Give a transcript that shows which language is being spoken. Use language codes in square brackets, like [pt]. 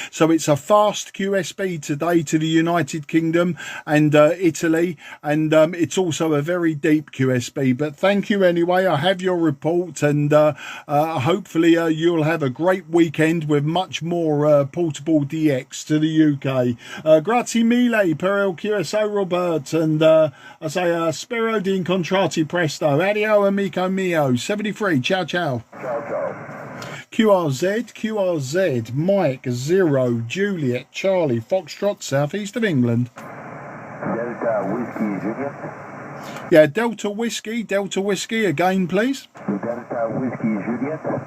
[en] So it's a fast QSB today to the United Kingdom and Italy, and it's also a very deep QSB. But thank you anyway. I have your report, and hopefully you'll have a great weekend with much more portable DX to the UK. [it] Grazie mille per il QSO, Robert, [en] and I say [it] spero di incontrarti presto. Adio amico mio. 73. Ciao ciao. Ciao, ciao. [en] QRZ Mike 0 Juliet Charlie Foxtrot, southeast of England. Delta Whiskey Juliet. Yeah, Delta Whiskey again, please. Delta Whiskey Juliet.